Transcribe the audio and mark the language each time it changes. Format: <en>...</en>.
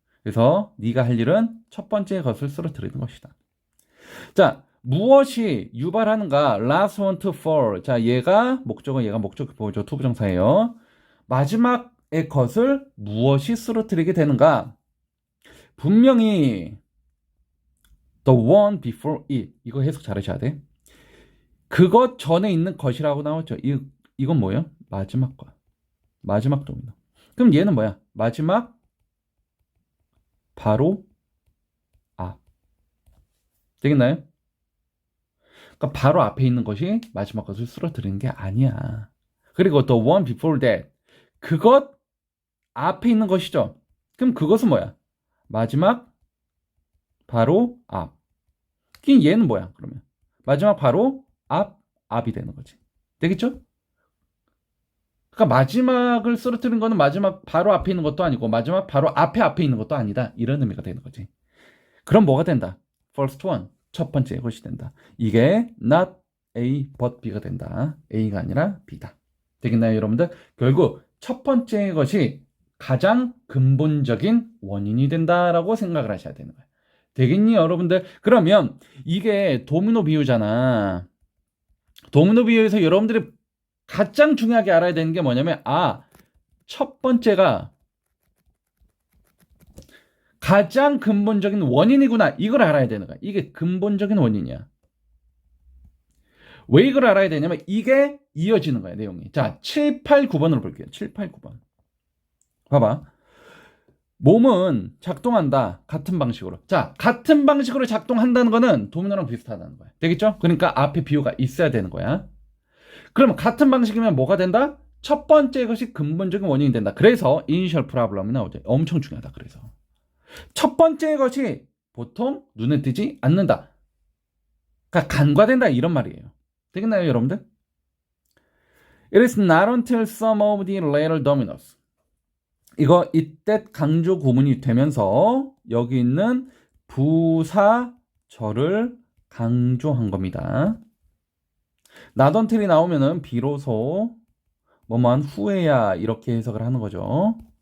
<ko>그래서 네가 할 일은 첫 번째 것을 쓰러뜨리는 것이다. 자, 무엇이 유발하는가?</ko> <en>last one to fall.</en> <ko>자, 얘가 목적 보죠. 투부정사예요. 마지막의 것을 무엇이 쓰러뜨리게 되는가? 분명히</ko> <en>the one before it.</en> <ko>이거 해석 잘하셔야 돼. 그것 전에 있는 것이라고 나왔죠. 이건 뭐예요? 마지막 것. 마지막 도미노. 그럼 얘는 뭐야? 마지막 바로 앞. 되겠나요? 그러니까 바로 앞에 있는 것이 마지막 것을 쓰러뜨리는 게 아니야. 그리고</ko> <en>the one before that.</en> <ko>그것 앞에 있는 것이죠. 그럼 그것은 뭐야? 마지막 바로 앞. 그럼 얘는 뭐야? 그러면 마지막 바로 앞이 되는 거지. 되겠죠? 그러니까 마지막을 쓰러뜨린 거는 마지막 바로 앞에 있는 것도 아니고 마지막 바로 앞에 있는 것도 아니다. 이런 의미가 되는 거지. 그럼 뭐가 된다?</ko> <en>first one.</en> <ko>첫 번째 것이 된다. 이게</ko> <en>not A but B</en> <ko>가 된다. A가 아니라 B다. 되겠나요, 여러분들? 결국 첫 번째 것이 가장 근본적인 원인이 된다라고 생각을 하셔야 되는 거예요. 되겠니, 여러분들? 그러면 이게 도미노 비유잖아. 도미노 비유에서 여러분들이 가장 중요하게 알아야 되는 게 뭐냐면 첫 번째가 가장 근본적인 원인이구나. 이걸 알아야 되는 거야. 이게 근본적인 원인이야. 왜 이걸 알아야 되냐면 이게 이어지는 거야, 내용이. 자, 7, 8, 9번으로 볼게요. 7, 8, 9번. 봐봐. 몸은 작동한다. 같은 방식으로. 자, 같은 방식으로 작동한다는 거는 도미노랑 비슷하다는 거야. 되겠죠? 그러니까 앞에 비호가 있어야 되는 거야. 그러면 같은 방식이면 뭐가 된다? 첫 번째 것이 근본적인 원인이 된다. 그래서 이니셜 프로블럼이 나오죠. 엄청 중요하다. 그래서 첫 번째 것이 보통 눈에 띄지 않는다. 그러니까 간과된다 이런 말이에요. 되겠나요, 여러분들?</ko> <en>It is not until some of the later dominoes.</en> <ko>이거 이때 강조 구문이 되면서 여기 있는 부사절을 강조한 겁니다. not until이 나오면은 비로소 뭐만 후에야 이렇게 해석을 하는 거죠.</ko>